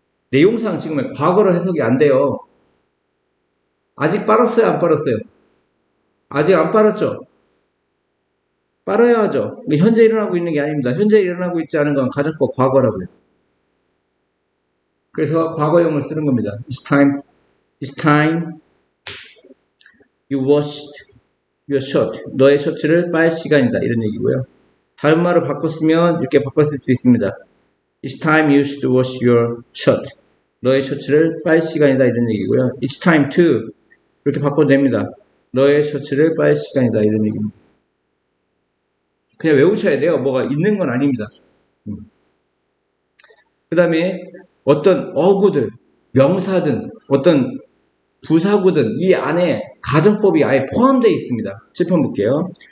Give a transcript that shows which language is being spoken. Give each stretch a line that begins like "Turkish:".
Korean: 내용상 지금 과거로 해석이 안 돼요. 아직 빨았어요? 안 빨았어요? 아직 안 빨았죠? 빨아야 하죠. 현재 일어나고 있는 게 아닙니다. 현재 일어나고 있지 않은 건 가정법 과거라고요. 그래서 과거형을 쓰는 겁니다.
English: It's time you washed your shirt.
Korean: 너의 셔츠를 빨 시간이다. 이런 얘기고요. 다른 말을 바꿨으면 이렇게 바꿨을 수 있습니다.
English: It's time you should wash your shirt.
Korean: 너의 셔츠를 빨 시간이다. 이런 얘기고요.
English: It's time to
Korean: 이렇게 바꿔도 됩니다. 너의 셔츠를 빨 시간이다. 이런 얘기입니다. 그냥 외우셔야 돼요. 뭐가 있는 건 아닙니다. 그 다음에 어떤 어구들, 명사든 어떤 부사구든 이 안에 가정법이 아예 포함되어 있습니다. 7편 볼게요.